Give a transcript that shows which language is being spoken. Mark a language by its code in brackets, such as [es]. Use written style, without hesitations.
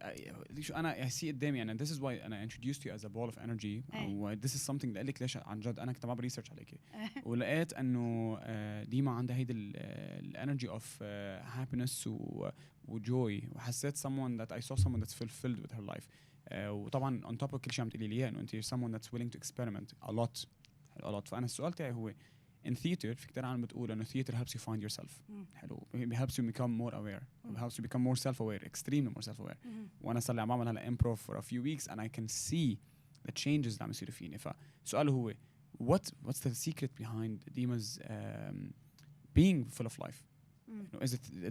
[en] I see [ar] قدامي [en] and this is why I introduced you as a ball of energy. This is something [ar] اللي قلك ليش عن جد أنا كنت بعمل ريسيرش عليكي ولقيت إنه ديما عندها هيدا الانرجي [en] of happiness [ar] وjoy, وحسيت [en] someone that I saw someone that's fulfilled with her life. [ar] وطبعا [en] on top of [ar] كل شيء عم تقولي لي إياه إنه أنت [en] someone that's willing to experiment a lot. [ar] فأنا السؤال تاعي هو [en] in theater [ar] في كتير عالم بتقول إنه [en] theater helps you find yourself. [ar] حلو. [en] It helps you become more aware. It helps you become more self-aware, extremely more self-aware. [ar] وأنا صار لي عم بعمل هلا [en] improv for a few weeks and I can see the changes [ar] اللي عم يصيروا فيني. فسؤاله هو [en] what's the secret behind Dima's being full of life? Is it?